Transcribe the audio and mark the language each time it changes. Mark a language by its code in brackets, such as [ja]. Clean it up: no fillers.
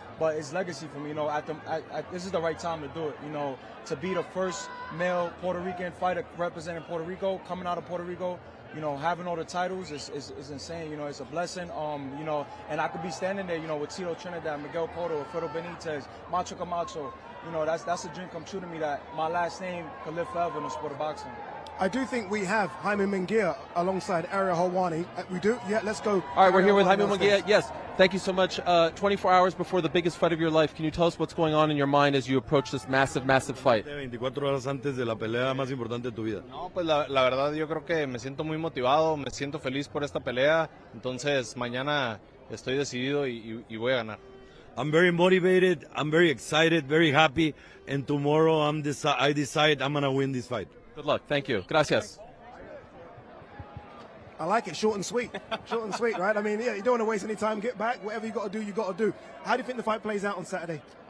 [en] But it's legacy for me, this is the right time to do it, to be the first male Puerto Rican fighter representing Puerto Rico, coming out of Puerto Rico, having all the titles is insane, it's a blessing, and I could be standing there, with Tito Trinidad, Miguel Cotto, Alfredo Benitez, Macho Camacho, that's a dream come true to me that my last name could live forever in the sport of boxing. I do think we have Jaime Munguia alongside Ariel Helwani. We do? Yeah, let's go. All right, we're here with Jaime Munguia. Yes, thank you so much. 24 hours before the biggest fight of your life, can you tell us what's going on in your mind as you approach this massive, massive fight? [es] 24 horas antes de la pelea más importante de tu vida. No, pues la verdad yo creo que me siento muy motivado, me siento feliz por esta pelea. Entonces mañana estoy decidido y voy a ganar. [en] I'm very motivated, I'm very excited, very happy, and tomorrow I decide I'm going to win this fight. Good luck. Thank you. Gracias. I like it. Short and sweet. Short and sweet, right? I mean, yeah, you don't want to waste any time. Get back. Whatever you got to do, you got to do. How do you think the fight plays out on Saturday?